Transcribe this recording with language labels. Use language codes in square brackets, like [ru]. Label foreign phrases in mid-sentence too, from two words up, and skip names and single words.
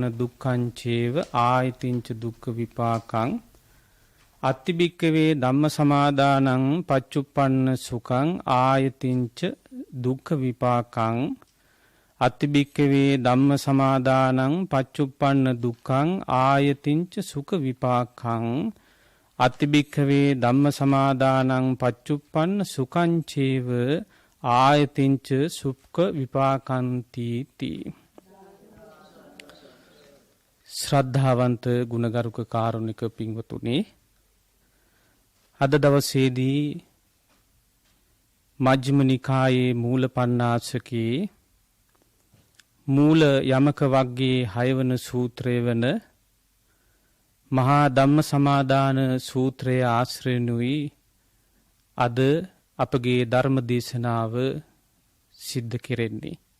[pi] දුක්ඛං චේව ආයතින්ච දුක්ඛ විපාකං අත්ති භික්ඛවේ ධම්ම සමාදානං පච්චුප්පන්න සුඛං ආයතින්ච දුක්ඛ විපාකං අත්ති භික්ඛවේ ධම්ම සමාදානං පච්චුප්පන්න දුක්ඛං ආයතින්ච සුඛ විපාකං අත්ති භික්ඛවේ ධම්ම සමාදානං පච්චුප්පන්න සුඛං චේව ආයතින්ච සුඛ විපාකන්ති තී. [si] ශ්‍රද්ධාවන්ත ගුණගරුක කාරුණික පින්වතුනි, අද දවසේදී මජ්ක්‍ධිම නිකායේ මූල පණ්ණාසකේ මූල යමක වග්ගයේ 6 වන සූත්‍රය වන මහා ධම්ම සමාදාන සූත්‍රයේ ආශ්‍රයනුයි අද අපගේ ධර්ම දේශනාව සිද්ධ කෙරෙන්නේ.